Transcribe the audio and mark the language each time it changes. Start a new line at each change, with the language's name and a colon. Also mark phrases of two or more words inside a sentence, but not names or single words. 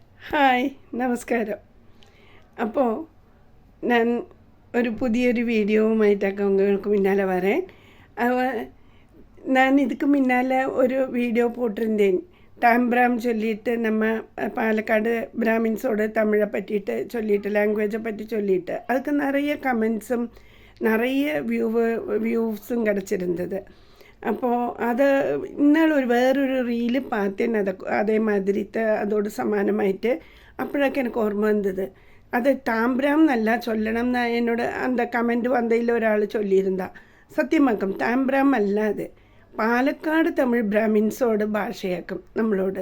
Malayalam: ഹായ് നമസ്കാരം. അപ്പോൾ ഞാൻ ഒരു പുതിയൊരു വീഡിയോവുമായിട്ടൊക്കെ
Tamil: உங்களுக்கு முன்னால் வரேன். நான் இதுக்கு முன்னால் ஒரு வீடியோ போட்டிருந்தேன். டாம்பிராம் சொல்லிட்டு நம்ம பாலக்காடு பிராமின்ஸோட தமிழை பற்றிட்டு சொல்லிட்டு லாங்குவேஜை பற்றி சொல்லிட்டு அதுக்கு நிறைய கமெண்ட்ஸும் நிறைய வியூஸும் கிடச்சிருந்தது.
Malayalam: അപ്പോൾ അത് ഇന്നാൾ വേറൊരു റീല്
Tamil: பார்த்தேன்.
Malayalam: അതേ മാതിരിത്തെ അതോട് സമാനമായിട്ട് അപ്പോഴൊക്കെ എനിക്ക് ഓർമ്മ വന്നത് അത് ടാംബ്രാം എന്നല്ല ചൊല്ലണം എന്ന് എന്നോട് அந்த കമൻറ്റ് വന്നതിൽ ഒരാൾ ചൊല്ലിയിരുന്ന സത്യമാക്കും. ടാംബ്രാം അല്ല, അത് പാലക്കാട് തമിഴ് ബ്രാഹ്മിൻസോട് ഭാഷയാക്കും നമ്മളോട്.